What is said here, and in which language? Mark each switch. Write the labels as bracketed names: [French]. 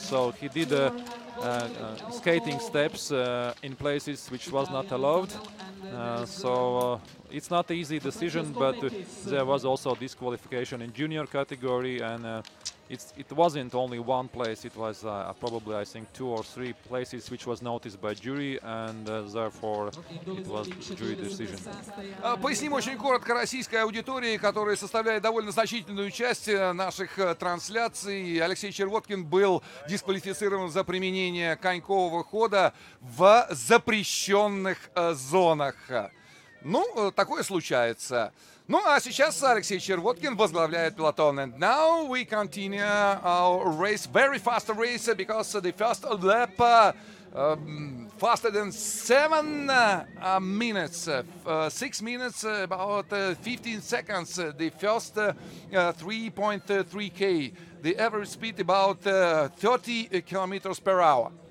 [English] So he did skating steps in places which was not allowed. So it's not an easy decision, but there was also disqualification in junior category, and it wasn't only one place. It was probably, I think, 2 or 3 places which was noticed by jury, and therefore it was jury decision. [Russian] Поясним очень коротко российской аудитории, которая составляет довольно значительную часть наших трансляций. Алексей Червоткин был дисквалифицирован за применение конькового хода в запрещенных зонах. Ну, такое случается. Ну, а сейчас Алексей Червоткин возглавляет пелотон. [English] And now we continue our race, very fast race, because the first lap faster than 7 minutes, 6 minutes, about 15 seconds. The first 3.3K, the average speed about 30 kilometers per hour.